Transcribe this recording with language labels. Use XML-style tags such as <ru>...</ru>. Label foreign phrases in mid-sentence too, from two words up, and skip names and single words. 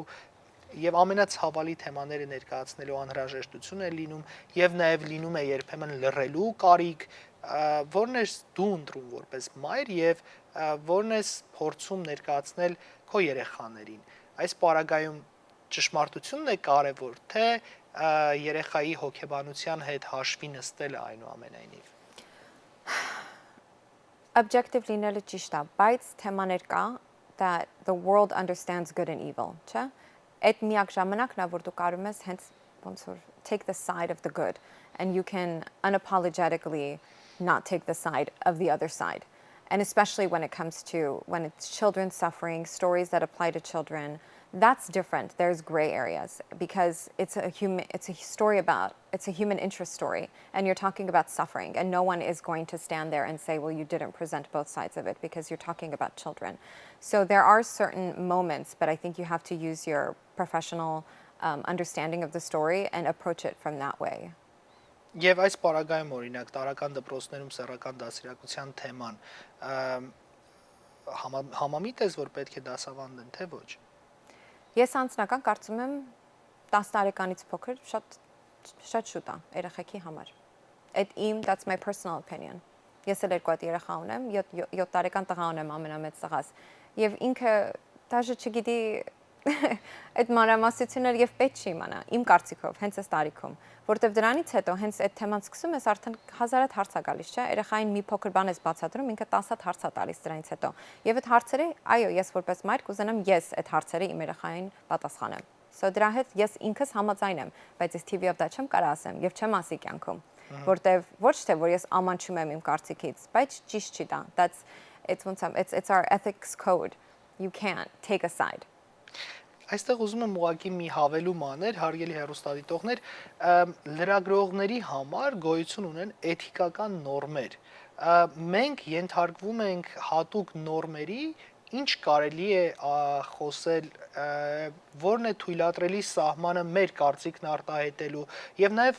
<hy>եւ ամենացավալի թեմաները ներկայացնելու անհրաժեշտություն է լինում եւ նաեւ լինում է երբեմն լռելու կարիք, որն ես դու ընտրում որպես մայր եւ որն ես փորձում ներկայացնել քո երեխաներին։ Այս պարագայում ճշմարտությունն է կարևոր, թե երեխայի հոգեբանության հետ հաշվի նստելը այնուամենայնիվ։ Objective լինելը ճիշտ է, բայց թեմաներ կա</hy> <en>that the world understands good and evil,</en> <hy>չէ՞։ Այդ միակ ժամանակն է, որ դու կարող ես հենց ոնց որ</hy> <en>take the side of the good and you can unapologetically not take the side of the other side. And especially when it comes to when it's children suffering, stories that apply to children, that's different. There's gray areas because it's a human interest story and you're talking about suffering and no one is going to stand there and say, well, you didn't present both sides of it because you're talking about children. So there are certain moments, but I think you have to use your professional understanding of the story and approach it from that way.</en> <hy>Եվ այս պարագայում օրինակ տարական դպրոցներում սեռական դասիրակության թեման համամիտ ես, որ պետք է դասավանդեն, թե ոչ։ Ես անձնական կարծում եմ 10 տարեկանից փոքր շատ շուտ է երեխեքի համար։</hy> <en>That's my personal opinion.</en> <hy>Ես էլ երկու հատ երեխա ունեմ, 7 տարեկան տղա ունեմ, ամենամեծ տղաս։ Եվ ինքը դաժե չգիտի այդ մանրամասնությունները եւ պետք չի իմանա իմ կարծիքով հենց այս տարիքում որտեվ դրանից հետո հենց այդ թեման սկսում ես արդեն հազարատ հարց է գալիս չէ երեխային մի փոքր բան ես բացատրում ինքը 10 հատ հարց է տալիս դրանից հետո եւ այդ հարցերը այո ես որպես մայր կուզենամ ես այդ հարցերը իմ երեխային պատասխանեմ so դրա հետ ես ինքս համաձայն եմ բայց ես TV-ով դա չեմ կարող ասեմ եւ չեմ ասի կյանքում որտեվ ոչ թե որ ես ամանչում եմ իմ կարծիքից բայց ճիշտ չի դա</hy> <en>it's our ethics code you can't take a side.</en> <hy>Այստեղ ուզում եմ ուղղակի մի հավելում անել, հարգելի հեռուստադիտողներ, լրագրողների համար գոյություն ունեն էթիկական նորմեր։ Մենք ենթարկվում ենք հատուկ նորմերի, ինչ կարելի է խոսել, որն է թույլատրելի սահմանը մեր կարծիքն արտահայտելու եւ նաեւ</hy>